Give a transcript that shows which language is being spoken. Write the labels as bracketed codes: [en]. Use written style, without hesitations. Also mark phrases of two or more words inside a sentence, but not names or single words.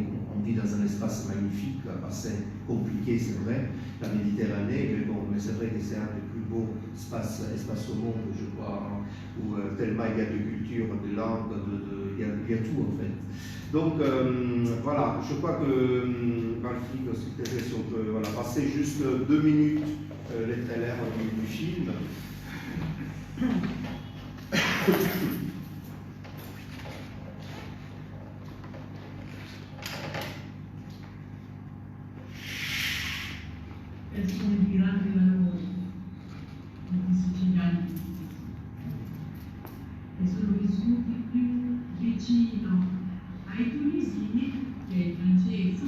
[fr] On vit dans un espace magnifique, assez compliqué, c'est vrai, la Méditerranée, mais bon, mais c'est vrai que c'est un des plus beaux espaces au monde, je crois, hein, où tellement il y a de culture, de langues, il y a tout en fait. Donc voilà, je crois que Valkyrie, si on peut passer juste 2 minutes les trailers du film. [it] Persone di grande valore, i siciliani, e sono vissuti più vicino ai tunisini che ai francesi.